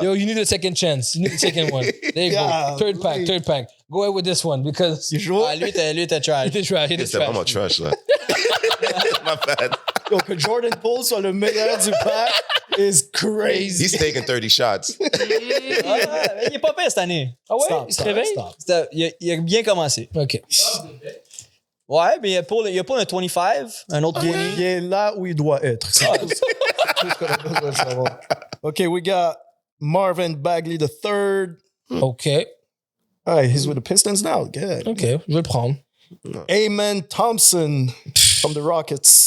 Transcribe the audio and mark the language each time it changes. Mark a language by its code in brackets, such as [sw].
[en] Yo, you need a second chance. You need a second one. There you Yeah, go. Third pack. Go ahead with this one because [fr] Il joue. Ah, lui était trash. [en] he did try. [fr] C'était vraiment trash, là. [en] My bad. [fr] Donc, que Jordan Poole soit le meilleur du pack [en] is crazy. He's taking 30 shots. [fr] Ah, il est pas pire cette année. Ah ouais? [en] Stop, [fr] Il se [en] stop, [fr] réveille? [en] stop. [fr] Il a bien commencé. [en] OK. [fr] Ouais, mais il y a pas un 25, un autre 20. Il est là où il doit être. C'est tout ce qu'on a besoin de savoir. [en] OK, we got Marvin Bagley III. OK. All right, he's with the Pistons now. Good. [fr] OK. Je vais le prendre. [en] Amen Thompson from the Rockets.